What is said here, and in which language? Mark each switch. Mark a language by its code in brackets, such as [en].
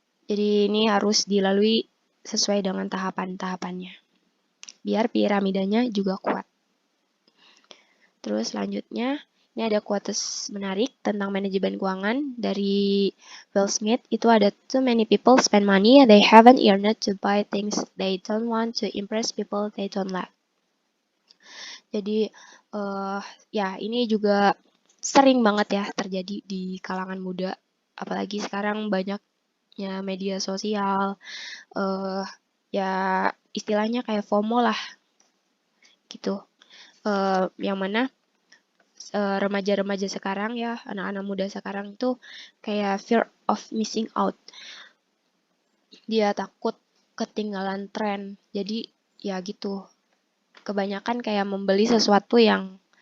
[id] Jadi ini harus dilalui sesuai dengan tahapan-tahapannya, biar piramidanya juga kuat. Terus selanjutnya, ini ada quotes menarik tentang manajemen keuangan dari Will Smith. Itu ada, [en] too many people spend money they haven't earned to buy things they don't want to impress people they don't like. [id] Jadi ya ini juga sering banget ya terjadi di kalangan muda, apalagi sekarang banyaknya media sosial, ya istilahnya kayak FOMO lah gitu, yang mana remaja-remaja sekarang ya, anak-anak muda sekarang itu kayak [en] fear of missing out, [id] dia takut ketinggalan tren. Jadi ya gitu, kebanyakan kayak membeli sesuatu yang